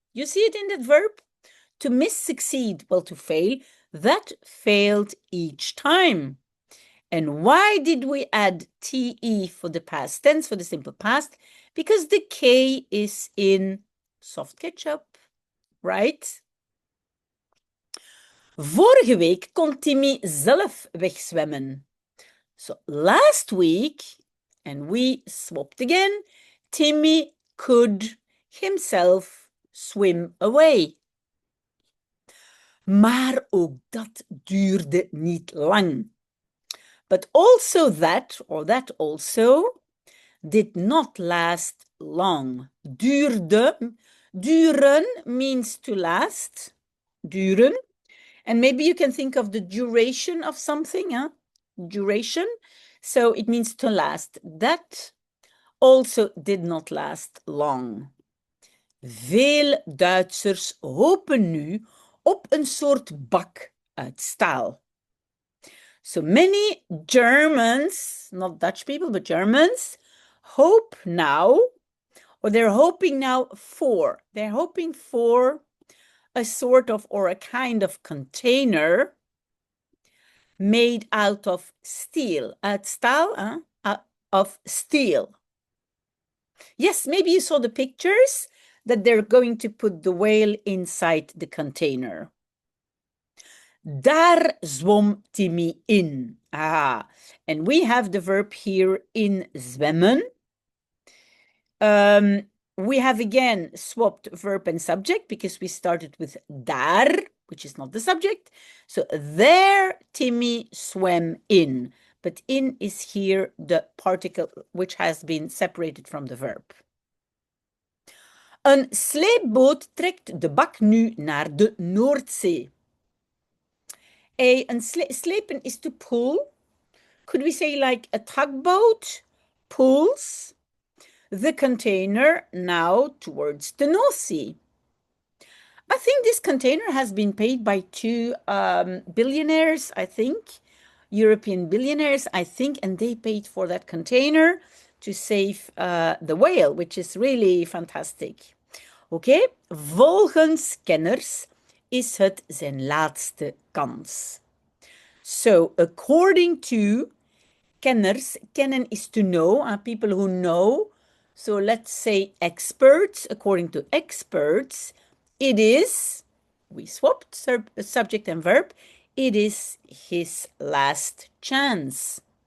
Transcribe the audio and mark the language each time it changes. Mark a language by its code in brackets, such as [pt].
[en] You see it in that verb? To miss-succeed, well, to fail, that failed each time. And why did we add te for the past tense, for the simple past? Because the K is in soft ketchup, right? [nl] Vorige week kon Timmy zelf wegzwemmen. [en] So last week, and we swapped again, Timmy could himself swim away. [nl] Maar ook dat duurde niet lang. [en] But also that, or that also, did not last long. Duurde, duren means to last, duren. And maybe you can think of the duration of something, huh? Duration. So it means to last. That also did not last long. [nl] Veel Duitsers hopen nu op een soort bak uit staal. [en] So many Germans, not Dutch people, but Germans, hope now, or they're hoping now for, they're hoping for a sort of or a kind of container made out of steel, of steel. Yes, maybe you saw the pictures that they're going to put the whale inside the container. [nl] Daar zwom Timmy in. [en] Ah, and we have the verb here in zwemmen. We have again swapped verb and subject because we started with daar, which is not the subject. So there Timmy swam in, but in is here the particle which has been separated from the verb. [nl] Een sleepboot trekt de bak nu naar de Noordzee. [en] Slepen is to pull. Could we say like a tugboat pulls the container now towards the North Sea? I think this container has been paid by two billionaires, I think, European billionaires, I think, and they paid for that container to save the whale, which is really fantastic. [nl] Oké, volgens kenners is het zijn laatste kans. [en] So, according to kenners, kennen is to know, people who know. So let's say experts, according to experts, it is, we swapped subject and verb, it is his last chance.